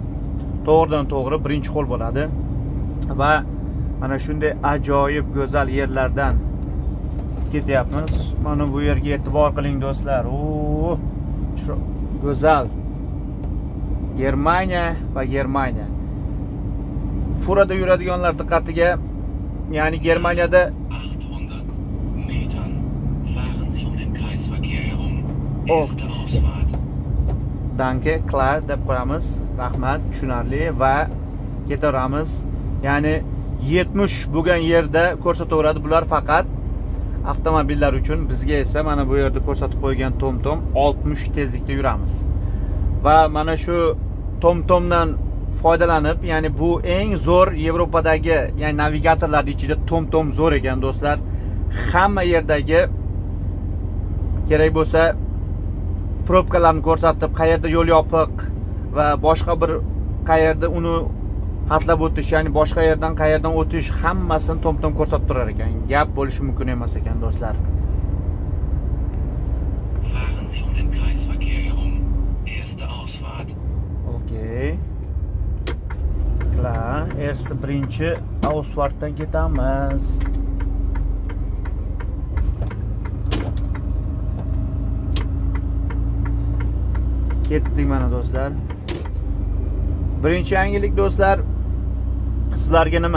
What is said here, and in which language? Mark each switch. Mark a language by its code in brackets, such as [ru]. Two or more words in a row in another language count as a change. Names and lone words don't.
[uz] To'g'ridan to'g'ri birinchi qo'l bo'ladi va mana shunday ajoyib go'zal yerlardan ketyapmiz. Mana bu yerga e'tibor qiling do'stlar. Go'zal. Germaniya va Germaniya. Furada yuradiganlar diqqatiga, ya'ni Germaniyada [de] 800 Metern fahren Sie den Kreisverkehr herum. Erste Ausfahrt. Danke, klar [uz] deb qo'yamiz. Rahmat, tushunarli va ketaveramiz. Ya'ni 70 bo'lgan yerda ko'rsataveradi. Bular faqat avtomobillar uchun, bizga esa mana bu yerda ko'rsatib qo'ygan TomTom 60 tezlikda yuramiz. Va mana shu TomTomdan foydalanib, ya'ni bu eng zo'r Yevropadagi, ya'ni navigatorlar ichida TomTom zo'r ekan do'stlar. Hamma yerdagi kerak bo'lsa probkalarni ko'rsatib, qayerda yo'l yopiq va boshqa bir qayerda uni hatlab o'tish, ya'ni boshqa yerdan qayerdan o'tish hammasini TomTom ko'rsatib turar ekan. Gap bo'lishi mumkin emas ekan do'stlar. [de] Fahren Sie den Kreisverkehr herum. Erste Ausfahrt. [uz] Okay. [de] Klar, erste [uz] birinchi Ausfahrtdan ketamiz. Ketdik mana do'stlar. Birinchi yangilik do'stlar, sizlarga nima?